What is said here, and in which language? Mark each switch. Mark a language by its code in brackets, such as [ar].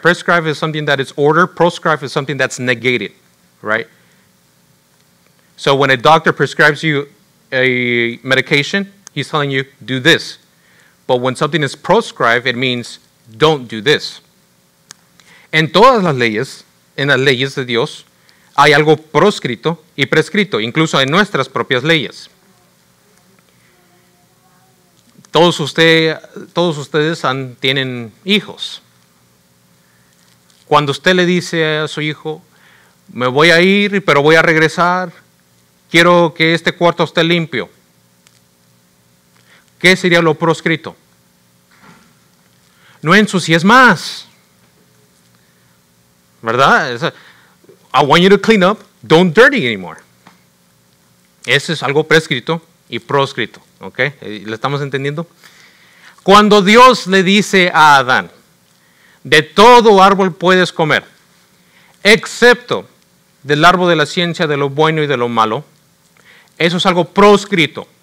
[en] Prescribed is something that is ordered. Proscribed is something that's negated, right? So when a doctor prescribes you a medication, he's telling you, do this. But when something is proscribed, it means don't do this. [es] En todas las leyes, en las leyes de Dios, hay algo proscrito y prescrito, incluso en nuestras propias leyes. Todos ustedes tienen hijos. Cuando usted le dice a su hijo, me voy a ir, pero voy a regresar, quiero que este cuarto esté limpio. ¿Qué sería lo proscrito? No ensucies más. ¿Verdad? [en] I want you to clean up, don't dirty anymore. [es] Eso es algo prescrito y proscrito. ¿Ok? ¿Le estamos entendiendo? Cuando Dios le dice a Adán, de todo árbol puedes comer, excepto del árbol de la ciencia de lo bueno y de lo malo, eso es algo proscrito.